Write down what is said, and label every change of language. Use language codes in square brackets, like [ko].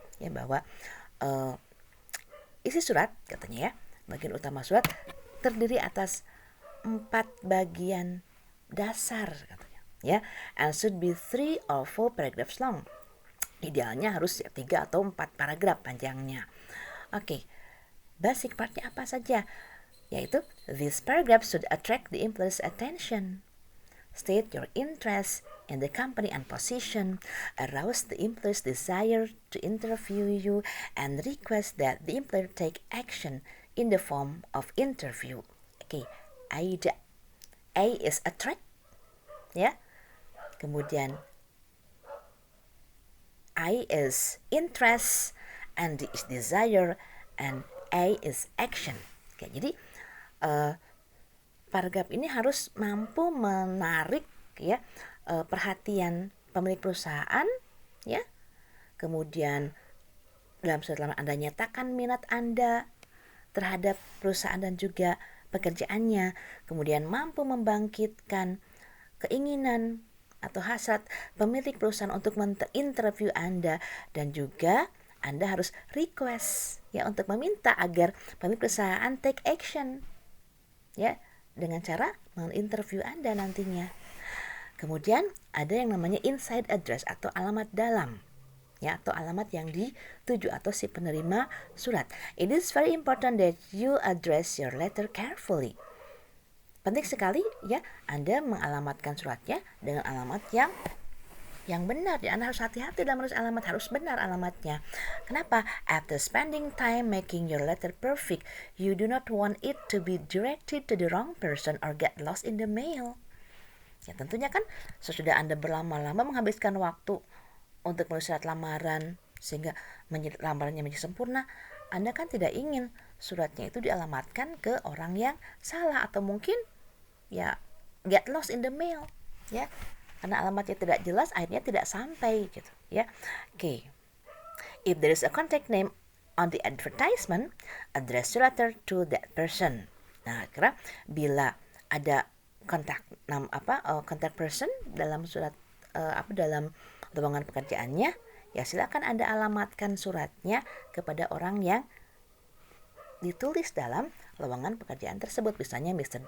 [id] Ya, bahwa isi surat katanya ya, bagian utama surat terdiri atas 4 bagian dasar katanya ya, [en] and should be 3 or 4 paragraphs long. [id] Idealnya harus 3 atau 4 paragraf panjangnya. Oke. Basic partnya apa saja? [en] Yaitu this paragraph should attract the employee's attention, state your interest in the company and position, arouse the employee's desire to interview you, and request that the employer take action in the form of interview. Okay, AIDA. A is attract, ya. [id] Kemudian [en] I is interest, and D is desire, and A is action. [id] Oke, jadi paragraf ini harus mampu menarik ya perhatian pemilik perusahaan ya. Kemudian dalam surat lamaran Anda nyatakan minat Anda terhadap perusahaan dan juga pekerjaannya, kemudian mampu membangkitkan keinginan atau hasrat pemilik perusahaan untuk menginterview Anda, dan juga Anda harus request ya untuk meminta agar pemilik perusahaan [en] take action [id] ya dengan cara menginterview Anda nantinya. Kemudian ada yang namanya inside address atau alamat dalam ya, atau alamat yang dituju atau si penerima surat. [en] It is very important that you address your letter carefully. [id] Penting sekali ya Anda mengalamatkan suratnya dengan alamat yang benar. Ya, Anda harus hati-hati dalam menulis alamat, harus benar alamatnya. Kenapa? [en] After spending time making your letter perfect, you do not want it to be directed to the wrong person or get lost in the mail. [id] Ya tentunya kan sesudah Anda berlama-lama menghabiskan waktu untuk menulis surat lamaran sehingga lamarannya menjadi sempurna, Anda kan tidak ingin suratnya itu dialamatkan ke orang yang salah atau mungkin ya [en] get lost in the mail [id] ya. Karena alamatnya tidak jelas, akhirnya tidak sampai gitu ya. Oke. [en] If there is a contact name on the advertisement, address your letter to that person. [id] Nah, karena bila ada contact person dalam surat dalam lowongan pekerjaannya, ya silakan Anda alamatkan suratnya kepada orang yang ditulis dalam lowongan pekerjaan tersebut, misalnya Mr.